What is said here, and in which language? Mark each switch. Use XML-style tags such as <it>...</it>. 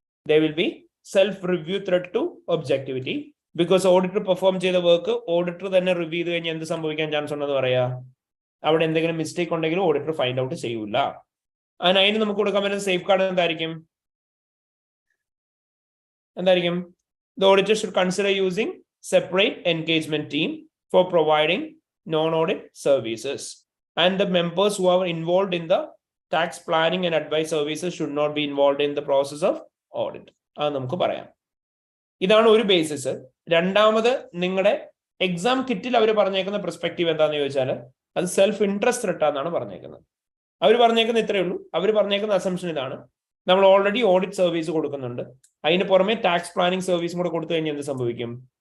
<en>They will be self review threat to objectivity.</en> <ml>Because auditor perform ചെയ്ത work auditor തന്നെ review ചെയ്ത് കഴിഞ്ഞാൽ എന്ത് സംഭവിക്കാൻ ചാൻസ് ഉണ്ടെന്ന് പറയാ? അവിടെ എന്തെങ്കിലും മിസ്റ്റേക്ക് ഉണ്ടെങ്കിലും ഓഡിറ്റർ ഫൈൻഡ് ഔട്ട് ചെയ്യൂല. അതിന് നമുക്ക് കൊടുക്കാൻ പറ്റുന്ന സേഫ് ഗാർഡ് എന്തായിരിക്കും?</ml> <en>The auditor should consider using separate engagement team for providing non-audit services, and the members who are involved in the tax planning and advice services should not be involved in the process of audit.</en> <ml>അത് നമുക്ക് പറയാം. ഇതാണ് ഒരു basis. രണ്ടാമത്, നിങ്ങളുടെ exam കിറ്റിൽ അവർ പറഞ്ഞേക്കുന്ന perspective എന്താന്ന് ചോദിച്ചാൽ അത് സെൽഫ് ഇൻട്രസ്റ്റ് ത്രെട്ടാന്നാണ് പറഞ്ഞേക്കുന്നത്. അവർ പറഞ്ഞേക്കുന്ന ഇത്രയേ ഉള്ളൂ. അവർ പറഞ്ഞേക്കുന്ന അസംഷൻ ഇതാണ്, നമ്മൾ ഓൾറെഡി ഓഡിറ്റ് സർവീസ് കൊടുക്കുന്നുണ്ട്, അതിന് പുറമെ ടാക്സ് പ്ലാനിങ് സർവീസും കൂടെ കൊടുത്തു കഴിഞ്ഞാൽ എന്ത് സംഭവിക്കും?</ml>